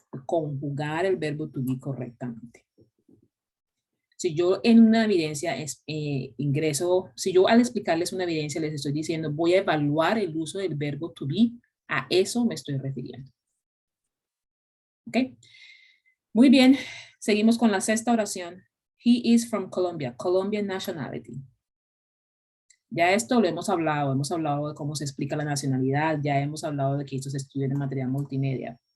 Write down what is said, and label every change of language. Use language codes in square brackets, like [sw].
[es] Conjugar el verbo to be correctamente. Si yo en una evidencia si yo al explicarles una evidencia les estoy diciendo voy a evaluar el uso del verbo to be, a eso me estoy refiriendo. ¿Ok? Muy bien, seguimos con la sexta oración. [en] He is from Colombia, Colombian nationality. [es] Ya esto lo hemos hablado de cómo se explica la nacionalidad, ya hemos hablado de que esto se estudia en material multimedia.